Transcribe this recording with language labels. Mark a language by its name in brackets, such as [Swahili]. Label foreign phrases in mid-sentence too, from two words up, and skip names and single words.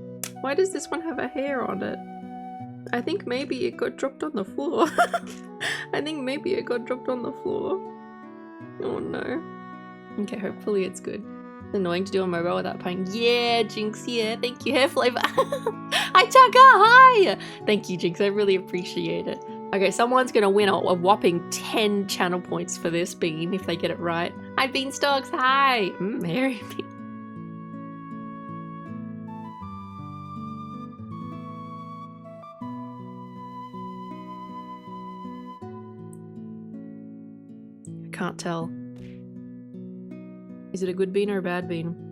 [English] Why does this one have a hair on it? I think maybe it got dropped on the floor. I think maybe it got dropped on the floor. Oh no. Okay, hopefully it's good. It's annoying to do on mobile without paying. Yeah, Jinx, yeah, thank you. Hair flavor. Hi, Chaka, hi! Thank you, Jinx, I really appreciate it. Okay, someone's gonna win a whopping 10 channel points for this bean if they get it right. Hi, Beanstalks, hi! Mary Bean. Can't tell. Is it a good bean or a bad bean?